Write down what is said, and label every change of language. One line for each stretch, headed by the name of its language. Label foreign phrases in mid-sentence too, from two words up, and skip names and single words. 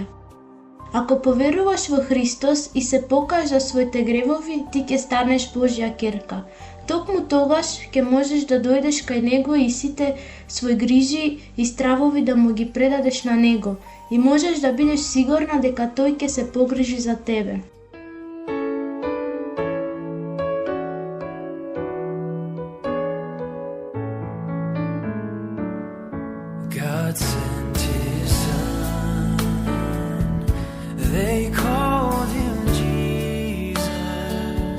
Macedonian: Ако поверуваш во Христос и се покажеш за своите гревови, ти ќе станеш Божја ќерка. Токму тогаш ќе можеш да дојдеш кај Него и сите свои грижи и стравови да му ги предадеш на Него и можеш да бидеш сигурна дека Тој ќе се погрижи за тебе.
English: God sent His Son, they called Him Jesus.